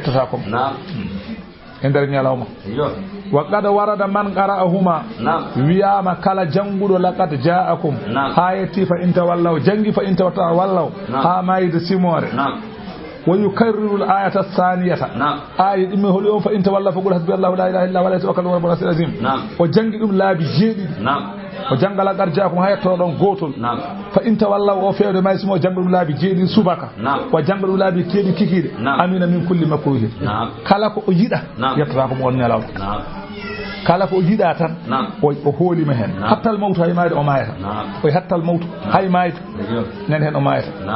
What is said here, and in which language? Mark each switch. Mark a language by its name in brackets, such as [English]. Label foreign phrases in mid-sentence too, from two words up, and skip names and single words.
[Fula] yettata kom e nder ñalawma [Arabic] وقد ورد من قرأهما [Fula] wiyama kala janguɗo [Arabic] لقد جاءكم [Fula] hayati [Arabic] فإن تولوا [Fula] jangi [Arabic] فإن تولوا [Fula] ha mayde simore [Arabic] ويكرر الآية [Fula] ath-thaniyata ayi ɗimme holi on [Arabic] فإن تولوا فقل حسبي الله لا إله إلا هو عليه توكلت وهو رب العظيم [Fula] o jangi ɗum laabi jeeɗiɗi o jangala gar jaakum hayatto ɗon gotol fa in tawallaw o fewde may simo jangga ɗum laabi jeeɗi subaka o jangga ɗum laabi keeɗi kikiɗe [Arabic] أمن من كل مكروه [Fula] kala ko o yiɗa yettata ko mo on nelaw kala ko o yiɗa tan o hoolima hen [Arabic] حتى الموت [Fula] hay mayde o mayata o [Arabic] حتى الموت [Fula] hay mayde nen hen o mayata